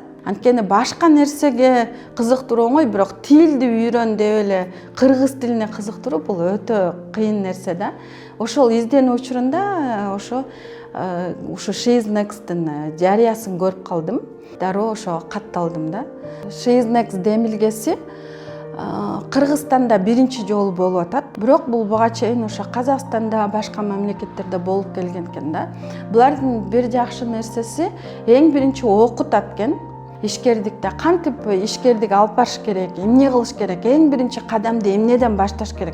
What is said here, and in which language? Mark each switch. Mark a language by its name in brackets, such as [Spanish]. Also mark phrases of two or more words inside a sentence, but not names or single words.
[Kyrgyz] Анткени башка нерсеге кызыктыруу оңой, бирок тилди үйрөн деп эле кыргыз тилине кызыктыруу бул өтө кыйын нерсе да. Ошол изденүү учурунда ошо She is Next'тын жарыясын көрүп калдым. Дароо ошо катталдым да. She is Next демилгеси Кыргызстанда биринчи жолу болуп атат. Бирок бул буга чейин ошо Казакстанда, башка мамлекеттерде болуп келген экен да. Булардын бир жакшы нерсеси эң биринчи окутат экен. Ишкердикте кантип ишкердик алып барыш керек, эмне кылыш керек, эң биринчи кадамды эмнеден башташ керек.